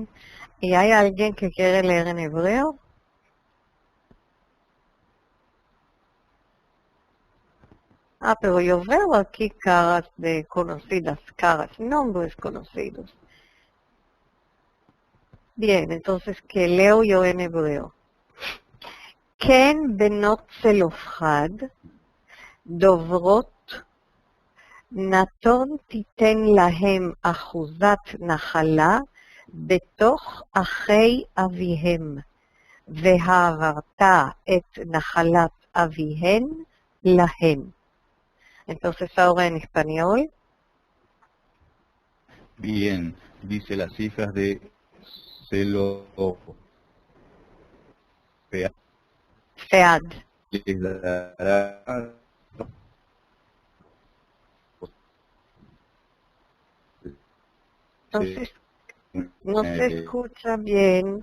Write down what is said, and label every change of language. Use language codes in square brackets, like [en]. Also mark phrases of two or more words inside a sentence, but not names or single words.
[es] ¿Y hay alguien que quiere leer en hebreo? Pero yo veo aquí caras conocidas, nombres conocidos. Bien, entonces, ¿qué leo yo en hebreo? [he] כן בנות Zelofhad, דוברות, נתון תיתן להם אחוזת נחלה בתוך אחי אביהם, והעברת את נחלת אביהן להן. [es] Entonces ahora en español. Bien, dice las hijas de Fead. Les dará Entonces, no se escucha bien.